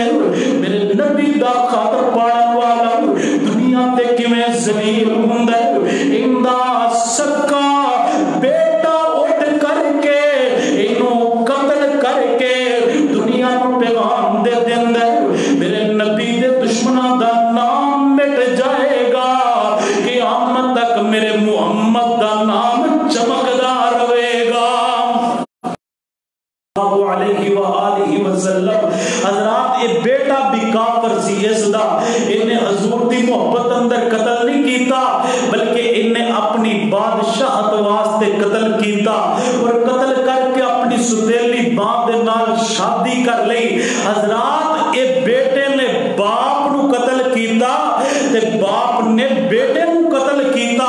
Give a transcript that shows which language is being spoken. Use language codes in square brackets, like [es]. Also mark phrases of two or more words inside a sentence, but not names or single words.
[pa] میرے نبی دا خط پڑھن والا دنیا تے کیویں ذلیل ہوندا ایہدا سکا بیٹا اٹھ کرکے ایہنوں قتل کرکے دنیا نوں پیغام دے دیندا میرے نبی دے دشمناں دا نام مٹ جائے گا قیامت تک میرے محمد دا نام چمکدا رہے گا. [ar] عليه وآله وسلم [pa] حضرات یہ بیٹا بھی کافر سی اسدا ایہنے حضور دی محبت اندر قتل نہیں کیتا بلکہ ایہنے اپنی بادشاہت واسطے قتل کیتا اور قتل کرکے اپنی سوتیلی باپ دے نال شادی کر لئی. حضرات یہ بیٹے نے باپ نوں قتل کیتا تے باپ نے بیٹے نوں قتل کیتا.